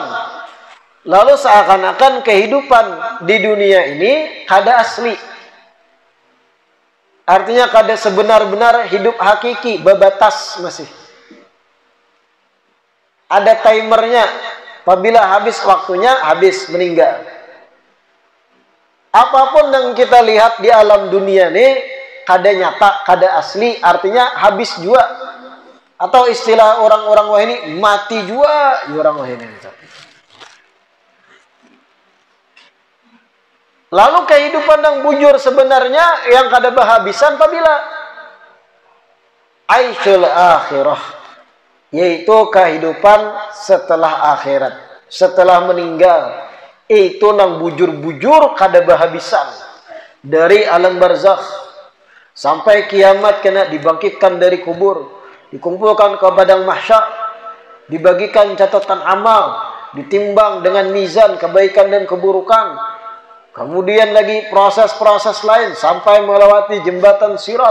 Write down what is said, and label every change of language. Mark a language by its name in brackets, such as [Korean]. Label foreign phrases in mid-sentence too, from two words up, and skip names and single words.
[Banjar] Lalu seakan-akan kehidupan di dunia ini ada asli. Artinya kada sebenar-benar hidup hakiki, berbatas masih. Ada timernya. Apabila habis waktunya, habis meninggal. Apapun yang kita lihat di alam dunia ini, kada nyata, kada asli, artinya habis juga. Atau istilah orang-orang wah ini, mati juga orang wah ini. Lalu kehidupan yang bujur sebenarnya yang kada berhabisan apabila [Arabic] عيش الآخرة, [Banjar] yaitu kehidupan setelah akhirat, setelah meninggal. Itu nang bujur-bujur kada berhabisan. Dari alam barzakh sampai kiamat kena dibangkitkan dari kubur, dikumpulkan ke padang mahsyar, dibagikan catatan amal, ditimbang dengan mizan kebaikan dan keburukan. Kemudian lagi proses-proses lain sampai melewati jembatan sirat.